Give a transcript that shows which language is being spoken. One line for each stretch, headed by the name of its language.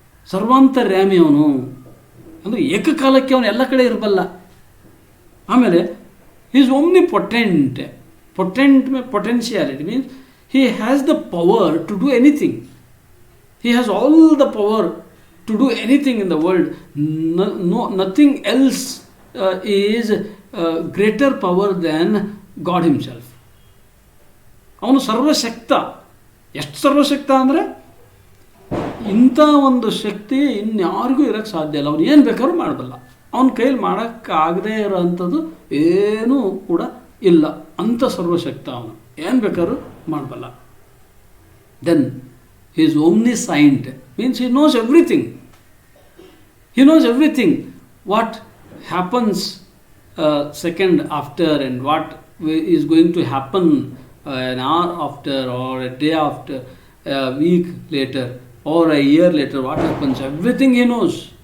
Kannada: ಸರ್ವಾಂತರ್ಯಾಮಿ ಅವನು ಅಂದರೆ ಏಕಕಾಲಕ್ಕೆ ಅವನು ಎಲ್ಲ ಕಡೆ ಇರಬಲ್ಲ.
English: ಆಮೇಲೆ is omnipotent. Potentiality means he has the power to do anything. He has all the power to do anything in the world. Nothing else is greater power than God Himself.
Kannada: ಅವನು ಸರ್ವಶಕ್ತ. ಎಷ್ಟು ಸರ್ವಶಕ್ತ ಅಂದರೆ ಇಂಥ ಒಂದು ಶಕ್ತಿ ಇನ್ಯಾರಿಗೂ ಇರೋಕ್ಕೆ ಸಾಧ್ಯ ಇಲ್ಲ. ಅವನು ಏನು ಬೇಕಾದ್ರೂ ಮಾಡಬಲ್ಲ. ಅವನ ಕೈಯಲ್ಲಿ ಮಾಡೋಕ್ಕಾಗದೇ ಇರೋವಂಥದ್ದು ಏನೂ ಕೂಡ ಇಲ್ಲ. ಅಂಥ ಸರ್ವಶಕ್ತ ಅವನು, ಏನು ಬೇಕಾದ್ರೂ ಮಾಡಬಲ್ಲ.
English: Then he is omniscient, means he knows everything. He knows everything. What happens second after and what is going to happen an hour after or a day after, a week later or a year later, what happens, everything he knows.